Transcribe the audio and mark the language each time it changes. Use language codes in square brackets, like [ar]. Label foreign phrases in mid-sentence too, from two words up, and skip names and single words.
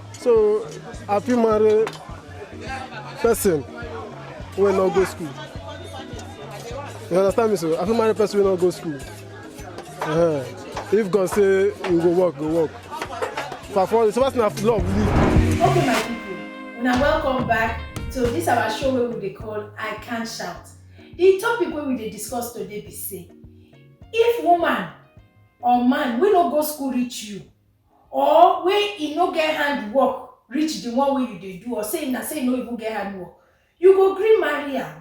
[pcm] So I feel married person will not go school. You understand me? So I feel married person will not go school. If God say you go work, go work. For so what's not love leave. Okay, my people, now welcome back to this our show where we dey call I Can Shout. The topic wey we dey discuss today be say, if woman or man wey no go school reach you, or wey e no get hand work reach the one wey you dey do, or say na say e no even get hand work, you go gree marry am.